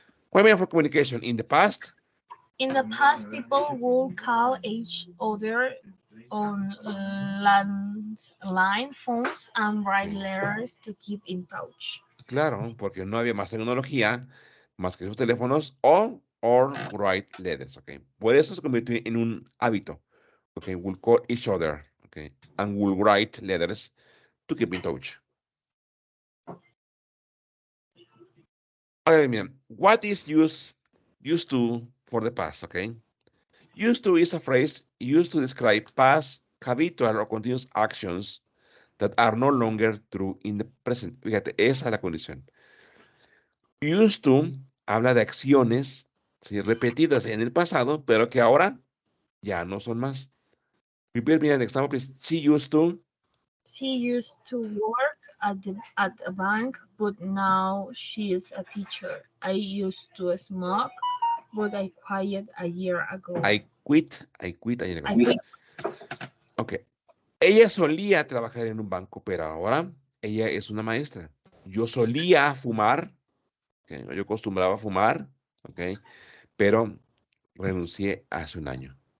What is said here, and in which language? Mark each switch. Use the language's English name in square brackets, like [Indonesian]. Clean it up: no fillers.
[English] What mean for communication? In the past, In the past, people would call each other on landline phones and write letters to keep in touch. [Spanish] claro, porque no había más tecnología, más que esos teléfonos [English] or write letters, [Spanish] ¿ok? Por eso se convirtió en un hábito, ¿ok? [English] We'll call each other, ¿ok? And we'll write letters to keep in touch. Okay, mira, what is used to for the past, okay? Used to is a phrase used to describe past habitual or continuous actions that are no longer true in the present. [Spanish] Fíjate, esa es la condición. Used to habla de acciones, ¿sí?, repetidas en el pasado, pero que ahora ya no son más. [English] Repeat me an example, please. She used to. She used to work at a bank, but now she is a teacher. I used to smoke, but I quit a year ago. I quit a year ago. I quit. Ok. [Spanish] Ella solía trabajar en un banco, pero ahora ella es una maestra. Yo solía fumar, okay, yo acostumbraba a fumar, okay, pero renuncié hace un año.